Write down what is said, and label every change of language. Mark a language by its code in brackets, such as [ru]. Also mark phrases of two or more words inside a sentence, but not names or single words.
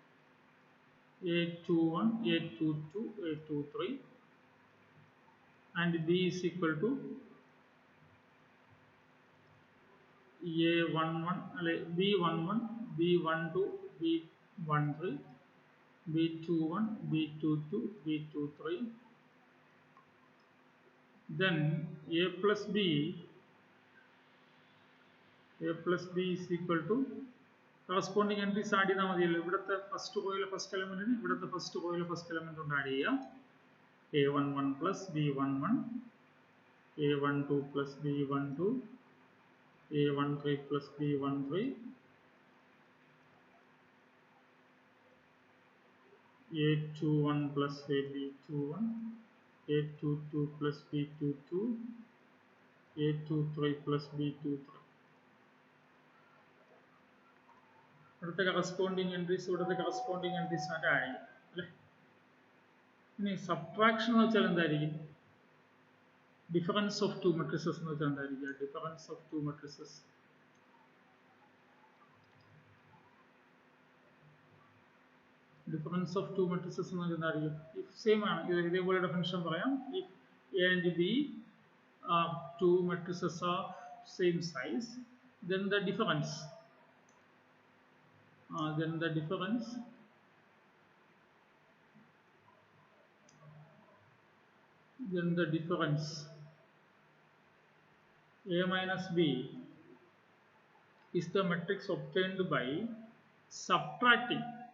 [en] A21, A22, A23, and B is equal to A11, B11, B12, B13, B21, B22, B23. Then A plus B is equal to corresponding entries add [ml] ചെയ്താൽ മതിയല്ലോ. ഇവിടുത്തെ [en] first row-ile first element-inu [ml] ഇവിടുത്തെ [en] first row-ile first element [ml] കൊണ്ട് ആഡ് ചെയ്യാം. [en] A11 plus B11, A12 plus B12, A13 plus B13, A21 plus B21, A22 plus B22, A23 plus B23. [ml] ഇവിടുത്തെ [en] corresponding entries [ml] ആയിട്ട് ആഡ് ചെയ്യും അല്ലേ. ഇനി സബ്ട്രാക്ഷൻ എന്ന് വെച്ചാൽ എന്തായിരിക്കും? [en] difference of two matrices [ml] എന്ന് വെച്ചാൽ എന്തായിരിക്കും? [en] difference of two matrices [ml] എന്ന് വെച്ചാൽ എന്തായിരിക്കും? [en] if same [ml] ആണ്, ഇതേപോലെ ഡെഫിനിഷൻ പറയാം. [en] if A and B two matrices are same size, then the difference A minus B is the matrix obtained by subtracting